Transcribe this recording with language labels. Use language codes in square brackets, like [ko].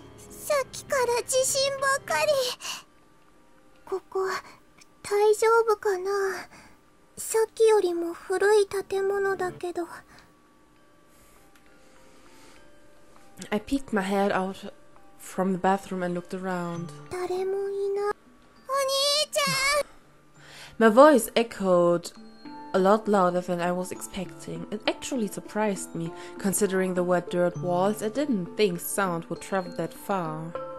[ja] さっきから地震ばかり。ここ、大丈夫かな？さっきよりも古い建物だけど。 [en] I peeked my head out from the bathroom and looked around. [ja] 誰もいない。お兄ちゃん! [en] My voice echoed a lot louder than I was expecting. It actually surprised me. Considering the wet dirt walls, I didn't think sound would travel that far.